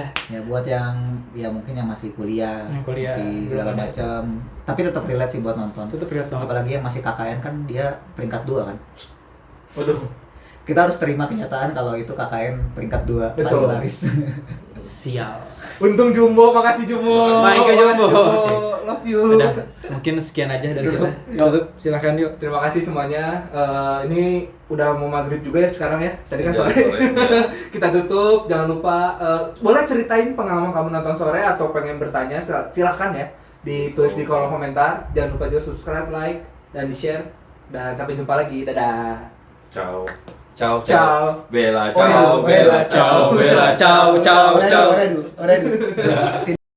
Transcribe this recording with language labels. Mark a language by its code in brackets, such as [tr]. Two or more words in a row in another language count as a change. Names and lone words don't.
[id] Ya buat yang ya mungkin yang masih kuliah, Yang kuliah, masih belum segala ada. macam. Tapi tetap relate sih buat nonton. Tetep relate banget. Apalagi yang masih KKN kan dia peringkat 2 kan. Waduh. Kita harus terima kenyataan kalau itu KKN peringkat 2 Betul. lagi laris. Sial. Untung Jumbo, makasih Jumbo. [en] Thank you, Jumbo. Love you. [id] Udah, mungkin sekian aja dari kita. Tutup, silakan yuk. Terima kasih semuanya. Ini udah mau maghrib juga ya sekarang ya. Tadi kan Udah sore. sore, ya. Kita tutup. Jangan lupa boleh ceritain pengalaman kamu nonton sore atau pengen bertanya silakan ya. Ditulis di kolom komentar. Jangan lupa juga [en] subscribe, like, [id] dan di-share. Dan sampai jumpa lagi. Dadah. [it] Ciao. Ciao, Ciao. Bella, [id] Oh, iya, [it] ciao, Bella, Bella, ciao, Bella, ciao, ciao, ciao. [id] Udah dulu.